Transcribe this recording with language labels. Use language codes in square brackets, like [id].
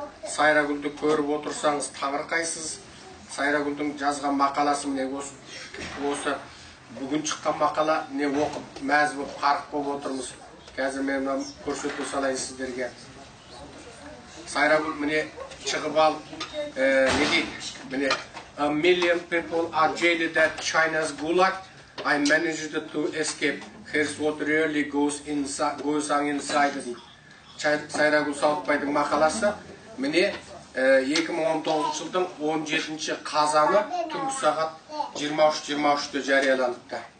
[kk] Сайрагүлді көріп отырсаңыз таңырқайсыз. Сайрагүлдің жазған мақаласы міне осы бүгін шыққан мақала, не оқып мәз болып қарық болып отырмыз. Қазір мен көрсете салайын сіздерге. Сайрагүл міне шығып алып, не дейді? [en] Міне, a million people are jailed at China's Gulag. I managed to escape. Here's what really goes on inside. [kk] Сайрагүл Сауытбайдың мақаласы міне 2019 жылдың 17 қазаны түнгі сағат 23:23-те жарияланыпты.